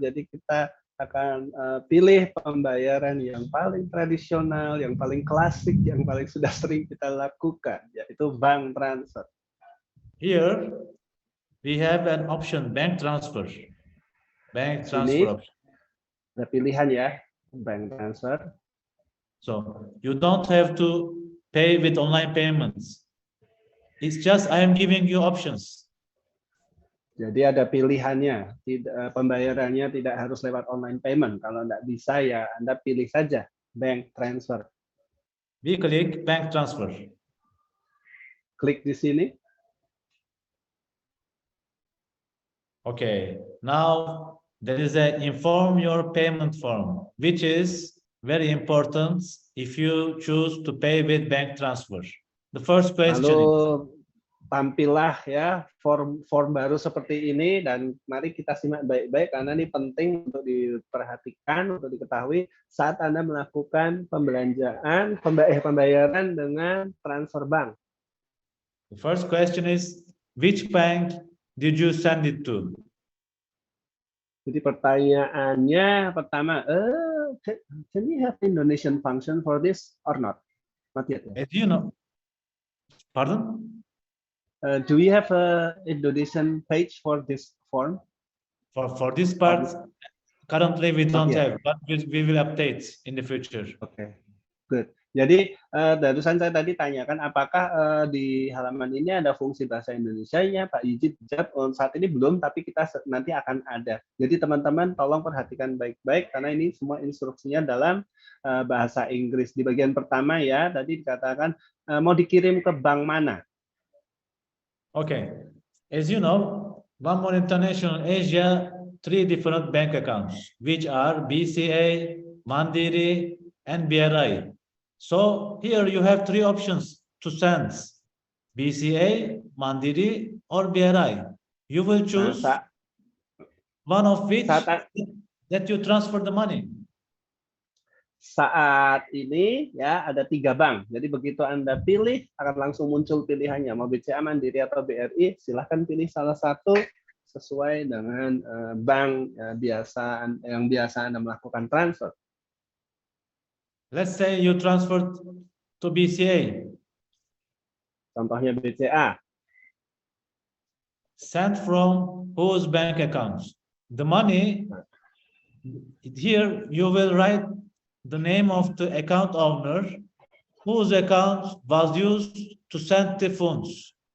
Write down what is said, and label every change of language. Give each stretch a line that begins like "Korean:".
Indonesian: Jadi kita akan pilih pembayaran yang paling tradisional, yang paling klasik, yang paling sudah sering kita lakukan, yaitu bank transfer.
English: Here we have an option bank transfer. Bank transfer option.
Indonesian: Ada pilihan ya, bank transfer.
English: So you don't have to pay with online payments. It's just I am giving you options.
Indonesian: Jadi ada pilihannya, pembayarannya tidak harus lewat online payment. Kalau tidak bisa ya Anda pilih saja bank transfer.
English: We click bank transfer.
Indonesian: Klik di sini.
English: Okay, now there is a inform your payment form, which is very important if you choose to pay with bank transfer. The first question
Indonesian: Lalu tampillah ya form baru seperti ini, dan mari kita simak baik-baik karena ini penting untuk diperhatikan, untuk diketahui saat Anda melakukan pembayaran dengan transfer bank.
English: The first question is, which bank did you send it to?
Indonesian: Jadi pertanyaannya pertama,
English: can we have Indonesian function for this or not? Not yet. As you know, pardon? Do we have a Indonesian page for this form? For this part, currently we don't have, but we will update in the future. Okay, good.
Indonesian: Jadi barusan saya tadi tanyakan apakah di halaman ini ada fungsi bahasa Indonesianya, Pak Yijid jawab saat ini belum, tapi kita nanti akan ada. Jadi teman-teman tolong perhatikan baik-baik karena ini semua instruksinya dalam bahasa Inggris. Di bagian pertama ya, tadi dikatakan mau dikirim ke bank mana?
English: Okay, as you know, One More International Asia, 3 different bank accounts, which are BCA, Mandiri, and BRI. So here you have 3 options to send: BCA, Mandiri, or BRI. You will choose one of which that you transfer the money.
Indonesian: Saat ini ya ada 3 bank. Jadi begitu Anda pilih akan langsung muncul pilihannya mau BCA, Mandiri atau BRI. Silahkan pilih salah satu sesuai dengan bank yang biasa Anda melakukan transfer.
English: Let's say you transferred to BCA.
Indonesian: Contohnya BCA.
English: Sent from whose bank accounts? The money here you will write the name of the account owner whose account was used to send the funds.